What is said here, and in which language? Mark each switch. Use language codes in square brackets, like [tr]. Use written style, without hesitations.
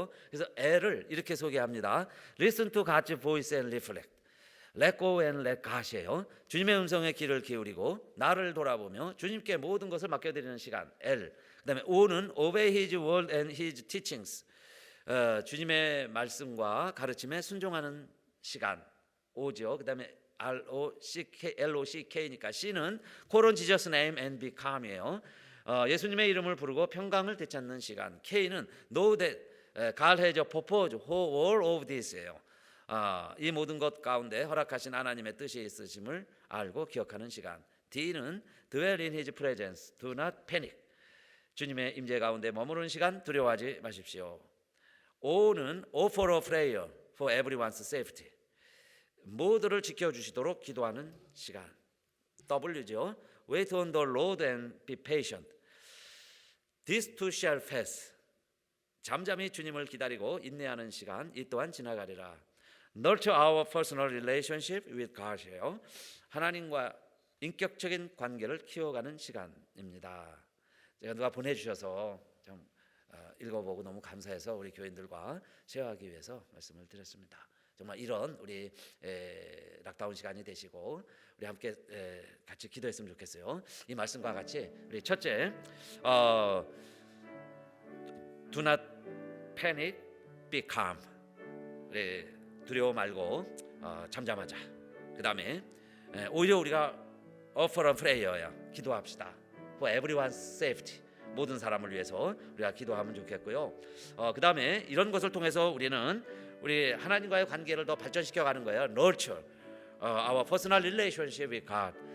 [ko] 그래서 L을 이렇게 소개합니다. [en] Listen to God's voice and reflect. Let go and let God이에요. [ko] 주님의 음성에 귀를 기울이고 나를 돌아보며 주님께 모든 것을 맡겨드리는 시간. L. 그다음에 [en] O는 obey His word and His teachings. [ko] 주님의 말씀과 가르침에 순종하는 시간. O죠. 그다음에 LOCK니까 C는 [en] call on Jesus name and be calm이에요. [ko] 예수님의 이름을 부르고 평강을 되찾는 시간. [en] K는 know that God has a purpose for all of this예요. [ko] 이 모든 것 가운데 허락하신 하나님의 뜻이 있으심을 알고 기억하는 시간. [en] D는 dwell in His presence, do not panic. [ko] 주님의 임재 가운데 머무르는 시간, 두려워하지 마십시오. [en] O는 offer a prayer for everyone's safety. [ko] 모두를 지켜주시도록 기도하는 시간. W죠. [en] Wait on the Lord and be patient. This too shall pass. [ko] 잠잠히 주님을 기다리고 인내하는 시간, 이 또한 지나가리라. [en] Nurture our personal relationship with God이에요. [ko] 하나님과 인격적인 관계를 키워가는 시간입니다. 제가 누가 보내주셔서 좀 읽어보고 너무 감사해서 우리 교인들과 쉐어하기 위해서 말씀을 드렸습니다. 정말 이런 우리 락다운 시간이 되시고 우리 함께 같이 기도했으면 좋겠어요. 이 말씀과 같이 우리 첫째, [en] do not panic, be calm. [ko] 우리 두려워 말고 잠잠하자. 그 다음에 오히려 우리가 [en] offer a prayer [ko] 야. 기도합시다. [en] For everyone's safety. [ko] 모든 사람을 위해서 우리가 기도하면 좋겠고요. 그 다음에 이런 것을 통해서 우리는 우리 하나님과의 관계를 더 발전시켜가는 거예요. [en] Nurture our personal relationship with God.